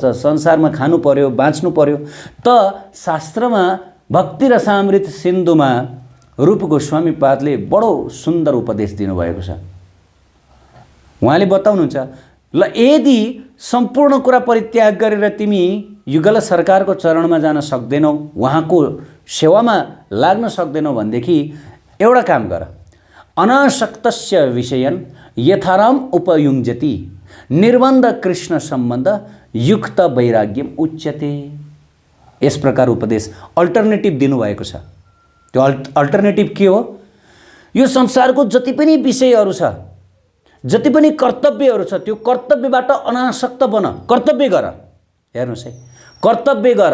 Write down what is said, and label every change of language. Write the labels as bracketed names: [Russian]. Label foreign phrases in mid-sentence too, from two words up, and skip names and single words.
[Nepali] संसारमा खानु पर्यो, बाँच्नु पर्यो। त शास्त्रमा भक्ति रसामृत सिन्धुमा रूप गोस्वामी पादले बडो सुन्दर उपदेश दिनुभएको छ। उहाँले बताउनुहुन्छ, ल यदि सम्पूर्ण कुरा परित्याग गरेर तिमी युगल सरकारको चरणमा जान सक्दैनौ, उहाँको सेवामा लाग्न सक्दैनौ भनेदेखि एउटा काम गर, [Sanskrit] अनासक्तस्य विषयन यथाराम उपयुञ्जति निर्बन्ध कृष्ण सम्बन्ध युक्त वैराग्यम उच्यते। [Nepali] यस प्रकार उपदेश अल्टरनेटिभ दिनुभएको छ। त्यो अल्टरनेटिभ के हो? यो संसारको जति पनि विषयहरू छ, जति पनि कर्तव्यहरू छ, त्यो कर्तव्यबाट अनासक्त बन, कर्तव्य गर। हेर्नुहोस् है, कर्तव्य गर।